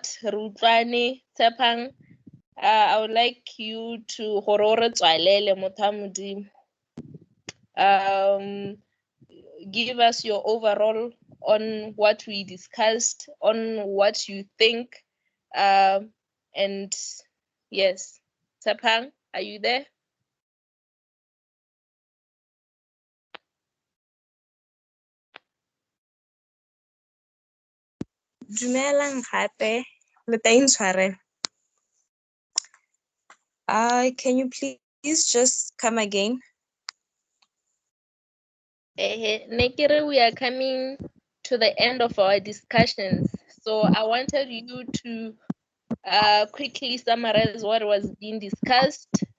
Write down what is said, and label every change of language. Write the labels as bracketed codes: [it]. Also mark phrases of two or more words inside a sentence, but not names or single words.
[en] Rutlwane, Tshepang, I would like you to give us your overall on what we discussed, on what you think, and yes, Tshepang, are you there? [tn] Dumelang gape le teng tshwarelo. [en] Can you please just come again? Nekere, we are coming to the end of our discussions. So I wanted you to quickly summarize what was being discussed.